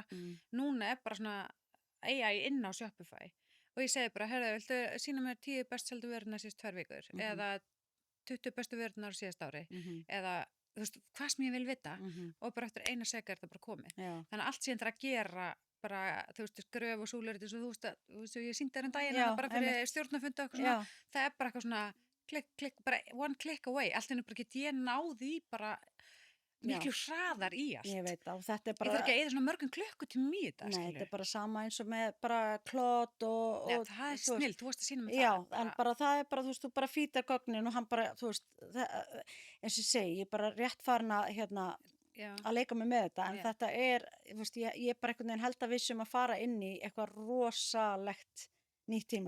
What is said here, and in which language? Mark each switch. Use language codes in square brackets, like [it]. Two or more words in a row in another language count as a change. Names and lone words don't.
[is] Núna er bara svona AI inn á Shopify og ég segi bara, herðu, viltu sýna mér 10 best seldu vörurnar síðust 2 vikur eða 20 bestu vörurnar síðast ári eða þú veist, hvað sem ég vil vita og bara eftir eina seka er það bara komið. Þannig að allt sem ég þarf að gera bara, þú veist, gröf og súlur eins og þú veist, ég sýndi þér daginn bara fyrir stjórnarfundi og eitthvað svona, það er bara eitthvað svona klikk, bara [en] one click away, [is] allt henni bara get ég náði bara miklu hraðar í allt. Ég veit það, og þetta er bara... Ég þarf ekki að eyða svona mörgum klukkutímum í þetta, skilur. Nei, þetta er bara sama eins og með bara klót og... Já, það er snill, þú veist að sína mig það. Já, en bara það er bara, þú veist, þú bara fítar gögnin og hann bara, þú veist, eins og ég segi, ég er bara rétt farin að leika mig með þetta, en þetta er, þú veist, ég er bara einhvern veginn held að vissum að fara inn í eitthvað rosalegt nýtt tímabil.